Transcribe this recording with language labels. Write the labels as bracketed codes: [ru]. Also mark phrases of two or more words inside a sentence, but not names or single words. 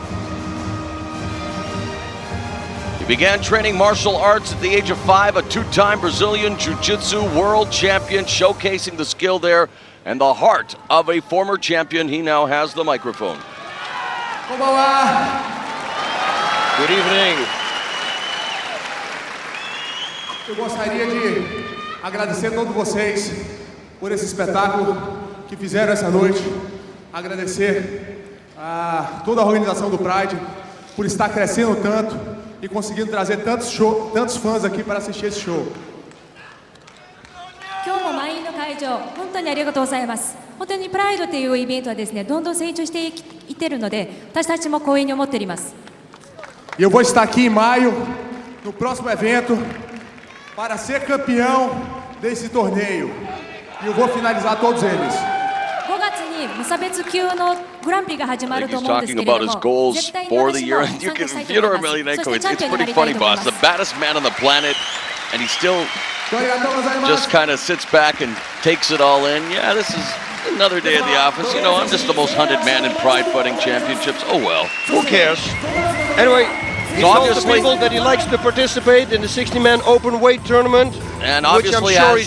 [en] He began training martial arts at the age of 5, a two-time Brazilian Jiu-Jitsu world champion, showcasing the skill there and the heart of a former champion. He now has the microphone. Good evening. [pt] Eu gostaria de agradecer a todos vocês por esse espetáculo que fizeram essa noite. Agradecer a toda a organização do Pride por estar crescendo tanto e conseguindo trazer tantos fãs aqui para assistir esse show. [ja] 今日も満員の会場、本当にありがとうございます。本当にプライドというイベントはですね、どんどん成長していっているので、私たちも光栄に思っております。 [pt] E eu vou estar aqui em maio, no próximo evento, para ser campeão desse torneio. E eu vou finalizar todos eles. [ja] 5 月に無差別級のグランプリが始ま [en] I [ja] る [en] think [ja] と [en] he's [ja] 思うんです [en] talking [ja] けれ [en] about [ja] ど [en] his [ja] も、 [en] goals [ja] 絶対に [en] for the [ja] 私 [en] year. [ja] も [en] And you [ja] 参 [en] can, [ja] 加したいと [en] Fyodor [ja] 思います。そ [en] Emelianenko, [ja] してチャン [en] it's [ja] ピオンにな [en] pretty [ja] りたい [en] funny, [ja] と思い [en] boss. [ja] ま [en] The [ja] す。 [en] baddest man on the planet, and he still [ja] ありがとうございます。 [en] just kind of sits back and takes it all in. Yeah, this is another day at the office. You know, I'm just the most hunted man in Pride Fighting Championships. Oh well. Who cares? Anyway, he So told the obviously- people that he likes to participate in the 60-man open weight tournament, And which I'm obviously sure has